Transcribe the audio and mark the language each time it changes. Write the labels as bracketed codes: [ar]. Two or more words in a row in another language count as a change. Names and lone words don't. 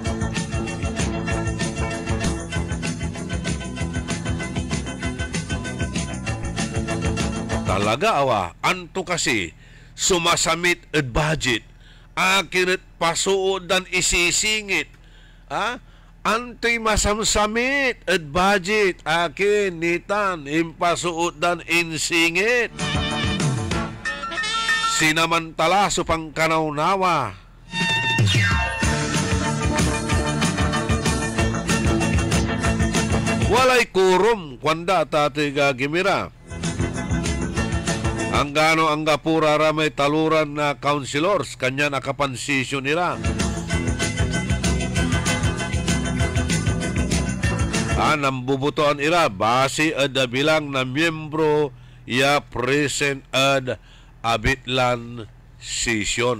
[pag] Talaga anto kasi sumasamit at budget akin at pasuod dan isisingit. Anto'y masamsamit at budget akin nitan impasuod dan insingit. Sinamantala so pangkanawnawa. Walay kurum kwanda tati gagimira. Ang gano ang gapura ramay taluran na councilors, kanya nakapansisyon nila. Nambubutoan ira base ad bilang na miyembro ya present ad abitlan session.